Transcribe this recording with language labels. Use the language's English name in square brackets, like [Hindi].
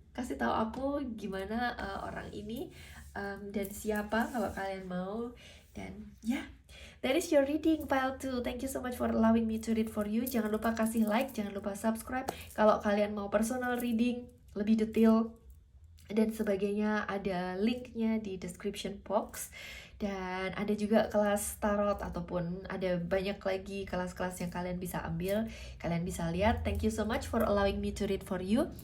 [Indonesian] Kasih tahu aku gimana orang ini dan siapa kalau kalian mau. Dan [English] that is your reading pile 2. Thank you so much for allowing me to read for you. [Indonesian] Jangan lupa kasih like, jangan lupa subscribe. Kalau kalian mau personal reading lebih detail dan sebagainya, ada linknya di description box. Dan ada juga kelas tarot, ataupun ada banyak lagi kelas-kelas yang kalian bisa ambil. Kalian bisa lihat. [English] Thank you so much for allowing me to read for you.